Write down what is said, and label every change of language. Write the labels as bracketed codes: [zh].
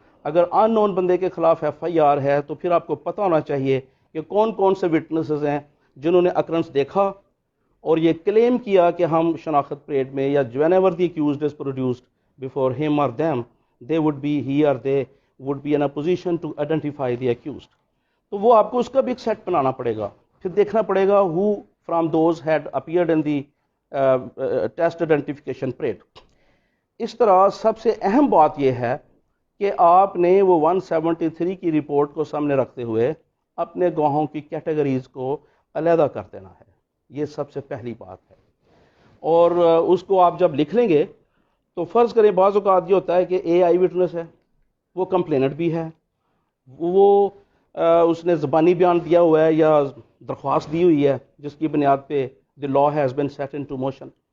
[ur] اگر ان نون بندے کے خلاف FIR ہے تو پھر آپ کو پتہ ہونا چاہیے کہ کون کون سے وٹنسز ہیں جنہوں نے اکرنس دیکھا اور یہ کلیم کیا کہ ہم شناخت پریڈ میں یا [en] whenever the accused is produced before him or them, they would be he or they would be in a position to identify the accused. [ur] تو وہ آپ کو اس کا بھی ایک سیٹ بنانا پڑے گا. پھر دیکھنا پڑے گا [en] who from those had appeared in the test identification parade. [ur] اس طرح سب سے اہم بات یہ ہے کہ آپ نے وہ 173 کی رپورٹ کو سامنے رکھتے ہوئے اپنے گواہوں کی کیٹیگریز کو علیحدہ کر دینا ہے. یہ سب سے پہلی بات ہے. اور اس کو آپ جب لکھ لیں گے تو فرض کریں بعض اوقات یہ ہوتا ہے کہ اے آئی وٹنس ہے، وہ کمپلینٹ بھی ہے، وہ اس نے زبانی بیان دیا ہوا ہے یا درخواست دی ہوئی ہے جس کی بنیاد پہ [en] The law has been set into motion.